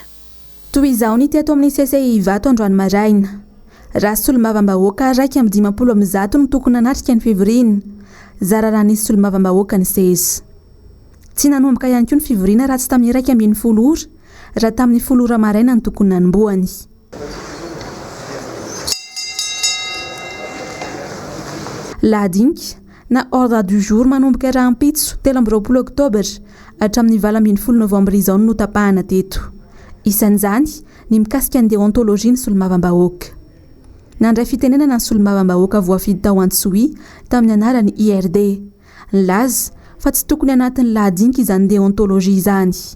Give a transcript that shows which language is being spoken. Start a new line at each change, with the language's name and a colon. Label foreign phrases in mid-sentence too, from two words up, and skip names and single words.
Malagasy: Toy izao ny teto amin'ny sese Ivato androany maraina raha solomavambahoaka 150 no tokony anatrika ny fivoriana zarara nisy solomavambahoaka ny seza tsy nanomboka ihany koa ny fivoriana raha tsy tamin'ny 150 ora raha tamin'ny 10 ora maraina ny tokony nanomboany. Lahadinika na
French: ordre du jour
Malagasy: manomboka rahampitso 20 Oktobra hatramin'ny 20 Novambra izao no tapahana teto. Isan'izany ny mikasika ny deontolojia ny solomavambahoaka. Nandray fitenenana ny solomavambahoaka voafidy tao Antsohi tamin'ny anarany IRD. Nilaza fa tsy tokony anatin'ny lahadinika izany deontolojia izany.